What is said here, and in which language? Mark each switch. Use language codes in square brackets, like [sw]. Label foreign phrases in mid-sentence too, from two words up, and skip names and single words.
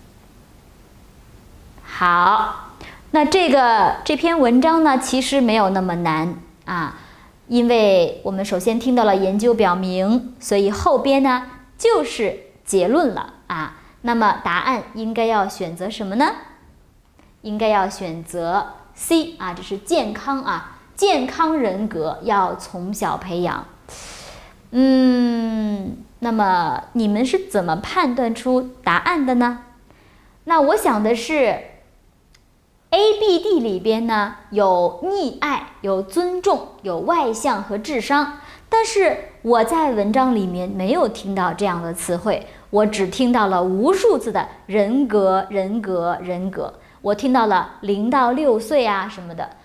[zh] 好，那這篇文章呢，其實沒有那麼難因為我們首先聽到了研究表明，所以後邊呢就是結論了那麼答案應該要選擇什麼呢？應該要選擇 C 這是健康健康人格要從小培養。那麼你們是怎麼判斷出答案的呢？那我想的是 A、B、D 裡邊呢，有溺愛，有尊重，有外向和智商，但是我在文章裡面沒有聽到這樣的詞彙，我只聽到了無數次的人格，我聽到了0到6歲什麼的。